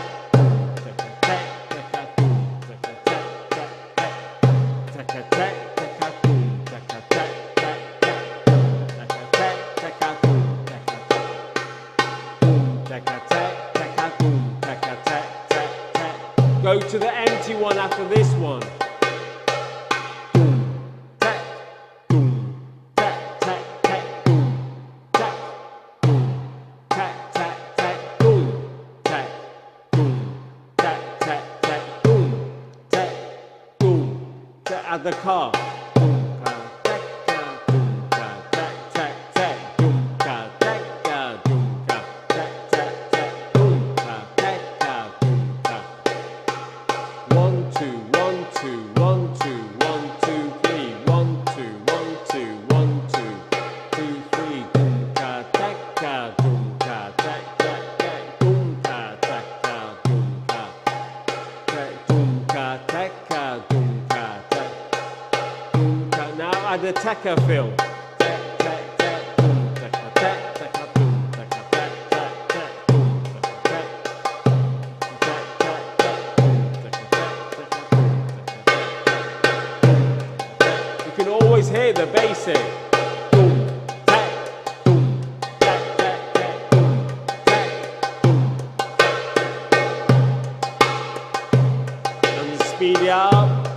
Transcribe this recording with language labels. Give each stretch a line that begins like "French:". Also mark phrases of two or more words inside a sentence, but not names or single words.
English: Boom tekka tek tekka boom tekka tek tek tek. Tekka tek tekka boom tekka tek tek tek. Tekka tek tekka boom tekka tek. Boom tekka tek tekka boom tekka tek tek tek. Go to the empty one after this one. Boom tek boom tek tek tek boom tek boom tek tek tek boom tek boom tek tek tek boom tek boom tek. At the car. Boom ka tek ka boom ka tek tek tek boom ka tek ka boom ka tek tek tek boom ka tek ka boom ka. 1, 2, 1, 2, 1, 2, 1, 2, 3. 1, 2, 1, 2, 1, 2, 2, 3. Boom ka tek ka boom ka tek tek tek boom ka tek ka boom ka tek boom ka tek ka boom ka tek boom ka. Now add the tekka fill. Tek tek tek boom tekka tek tekka boom tekka tek tek tek boom tekka tek tek tek tek boom tekka tek tekka boom tekka tek tek. You can always hear the basic. Boom tek boom tek tek tek boom tek boom tek. And speed it up.